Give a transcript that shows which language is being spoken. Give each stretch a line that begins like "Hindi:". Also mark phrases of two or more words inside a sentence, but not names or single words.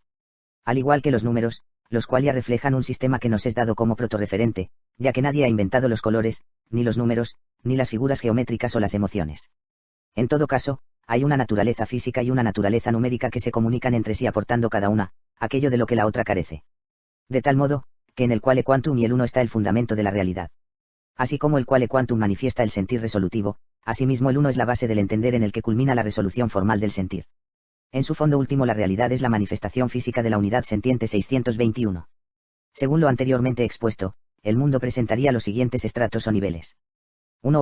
Spanish: Al igual que los números, los qualia reflejan un sistema que nos es dado como protorreferente, ya que nadie ha inventado los colores, ni los números, ni las figuras geométricas o las emociones. En todo caso, hay una naturaleza física y una naturaleza numérica que se comunican entre sí aportando cada una aquello de lo que la otra carece. De tal modo, que en el
Latin: quale quantum
Spanish: y el uno está el fundamento de la realidad. Así como el
Latin: quale quantum
Spanish: manifiesta el sentir resolutivo, asimismo el uno es la base del entender en el que culmina la resolución formal del sentir. En su fondo último la realidad es la manifestación física de la unidad sentiente. 621. Según lo anteriormente expuesto, el mundo presentaría los siguientes estratos o niveles. 1.